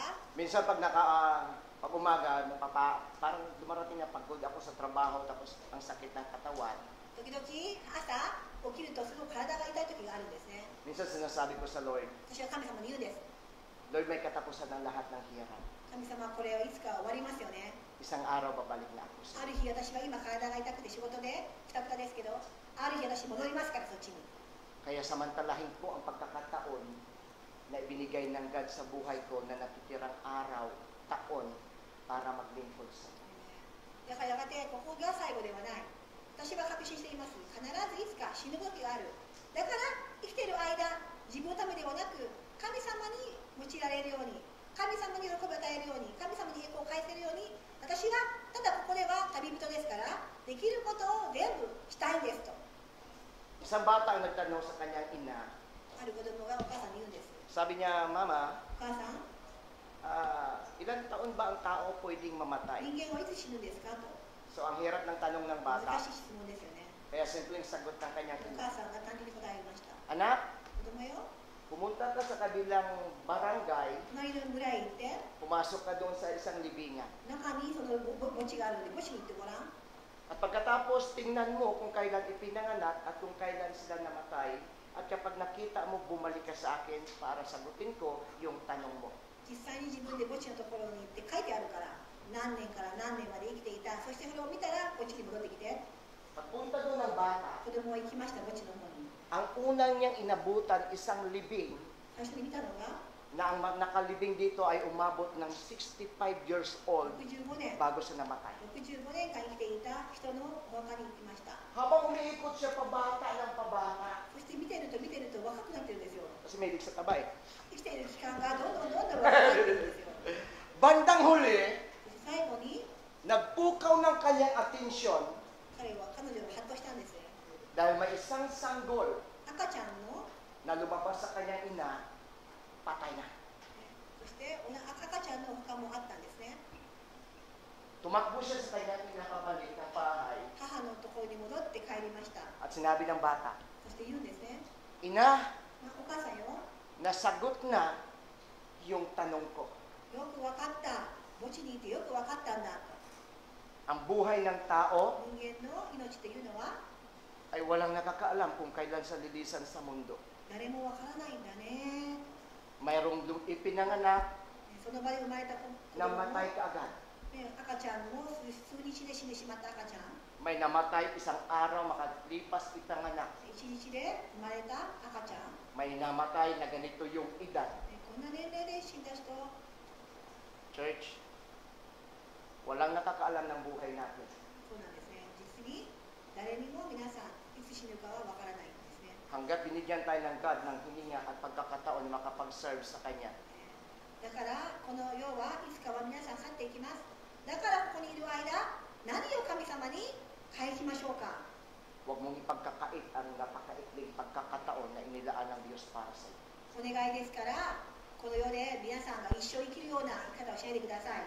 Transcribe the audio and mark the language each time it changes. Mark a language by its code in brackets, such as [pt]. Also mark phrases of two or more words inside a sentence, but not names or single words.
[tl] Minsan pag umaga, parang dumarating na pagod ako sa trabaho, tapos ang sakit ng katawan. [ja] 時々朝起きるとすごく体が痛い時があるんですね。 [tl] Minsan sinasabi ko sa Lord, [ja] 私は神様に言うんです。 [tl] Lord, may katapusan ng lahat ng hirap. [ja] 神様、これはいつか終わりますよね。 [tl] Isang araw babalik na ako sa [ja] ある日私は今体が痛くて仕事でくたくたですけど、ある日私戻りますからそっちに。 [tl] Kaya samantalahin ko ang pagkakataon na ibinigay ng God sa buhay ko na natitirang araw, taon, para maglingkod sa Kanya. [ja] だからやがてここが最後ではない。私は確信しています。必ずいつか死ぬ時がある。だから生きている間、自分のためではなく神様に用いられるように、神様に喜びを与えるように、神様に栄光を返せるように、私はただここでは旅人ですからできることを全部したいんですと。 [tl] Isang bata ang nagtanong sa kanyang ina. [ja] ある子供がお母さんに言うんです。 [tl] Sabi niya, Mama, [ja] お母さん、 [tl] ilang taon ba ang tao pwedeng mamatay? [ja] 人間はいつ死ぬんですかと。 [tl] So, ang hirap ng tanong ng [ja] 難 [tl] bata. [ja] しい質問ですよね。 [tl] Kaya simpleng sagot ng kanyang [ja] お [tl] ina. [ja] 母さんが単純に答えました。 [tl] Anak, [ja] 子供よ、 [tl] pumunta ka sa kabilang barangay, [ja] 隣の村へ行って、 [tl] pumasok ka doon sa isang libingan. [ja] 中にその墓地があるので墓地に行ってごらん。 [tl] At pagkatapos, tingnan mo kung kailan ipinanganak at kung kailan sila namatay. At kapag nakita mo, bumalik ka sa akin para sagutin ko yung tanong mo. [ja] 実際に自分で墓地のところに行って書いてあるから、何年から何年まで生きていた。そしてそれを見たら墓地に戻ってきて。 [tl] Pagpunta doon ng bata, [ja] 子供は行きました、墓地の方に。 [tl] ang unang niyang inabutan isang libing [ja] 最初に見たのが [tl] na ang nakalibing dito ay umabot ng 65 [en] years old [ja] 65年。 [tl] bago siya namatay. [ja] 65 年間生きていた人のお墓に行きました。 [tl] Habang umiikot siya pabata ng pabata, [ja] そして見てると若くなってるんですよ。 [tl] kasi may ibig sa tabay. [ja] 生きている期間がどんどん若くなってるんですよ。 [tl] Bandang huli, [ja] そして最後に [tl] nagpukaw ng kanyang atensyon [ja] 彼女がハッとしたんです。 [tl] dahil may isang sanggol [ja] 赤ちゃんの [tl] na lumabas sa kanyang ina, patay na. [ja] そして赤ちゃんのお墓もあったんですね。 [tl] Tumakbo siya sa kanyang ina pabalik ng bahay [ja] 母のところに戻って帰りました。 [tl] at sinabi ng bata, [ja] そして言うんですね。 [tl] Ina, [ja] お母さんよ、 [tl] nasagot na yung tanong ko. [ja] よくわかった。墓地にいてよくわかったんだと。 [tl] Ang buhay ng tao [ja] 人間の命というのは [tl] ay walang nakakaalam kung kailan siya lilisan sa mundo. [ja] 誰もわからないんだね。 [tl] Mayroong ipinanganak [ja] その場で生まれた子供 [tl] namatay kaagad. [ja] ね、赤ちゃんも数日で死んでしまった赤ちゃん、 [tl] May namatay isang araw makalipas ipanganak. [ja] 一日で生まれた赤ちゃん、 [tl] May namatay na ganito yung edad. [ja] こんな年齢で死んだ人、 [tl] Church, walang nakakaalam ng buhay natin. [ja] そうなんですね。実に誰にも皆さんいつ死ぬかはわからないんですね。 [tl] Hanggat binigyan tayo ng God ng hininga at pagkakataon makapag-serve sa Kanya. [ja] だからこの世はいつかは皆さん去っていきます。だからここにいる間、何を神様に返しましょうか。 [tl] Huwag mong ipagkakait ang napakaikling pagkakataon na inilaan ng Diyos para sa iyo. [ja] お願いですから、この世で皆さんが一生生きるような生き方をしないでください。